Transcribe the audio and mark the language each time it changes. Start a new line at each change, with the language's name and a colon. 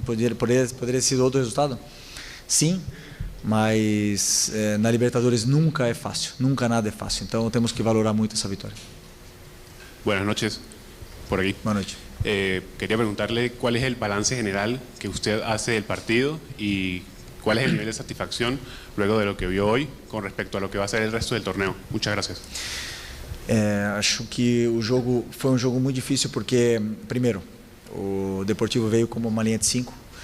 Portuguese: Poderia ter sido outro resultado? Sim, mas na Libertadores nunca é fácil, nunca nada é fácil. Então temos que valorar muito essa vitória.
Spanish: Buenas noches, por aquí. Buenas noches. Quería preguntarle cuál es el balance general que usted hace del partido y cuál es el nivel de satisfacción luego de lo que vio hoy con respecto a lo que va a ser el resto del torneo. Muchas gracias.
Portuguese: Acho que o jogo foi um jogo muito difícil porque, primeiro, o Deportivo veio como uma linha de 5.